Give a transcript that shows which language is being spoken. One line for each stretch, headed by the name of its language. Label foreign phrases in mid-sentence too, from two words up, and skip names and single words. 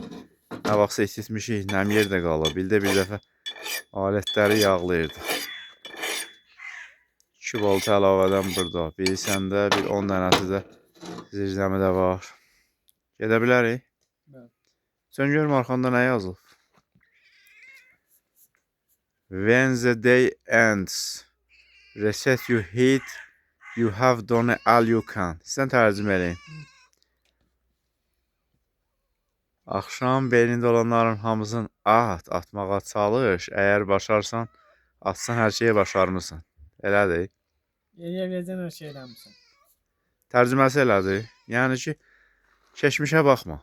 Azerbaijani: Nə vaxtsa ititmişik, nəm yerdə qalır. Bir dəfə alətləri yağlayırdı. 2 volt əlavədən burada. Bir səndə, bir 10 dənəsi də zirzəmidə var. Gedə bilərik. Sən görüm arxanda nə yazılıb?
English: When the day ends, reset you hit, you have done all you can.
Azerbaijani: Sən tərcümə eləyin. Axşam beynində olanların hamısını atmağa çalış. Əgər başarsan, atsan hər şeyi başarmısan. Elədir. Eləyə biləcən hər şey eləmişsən. Tərcüməsi elədir. Yəni ki, keçmişə baxma.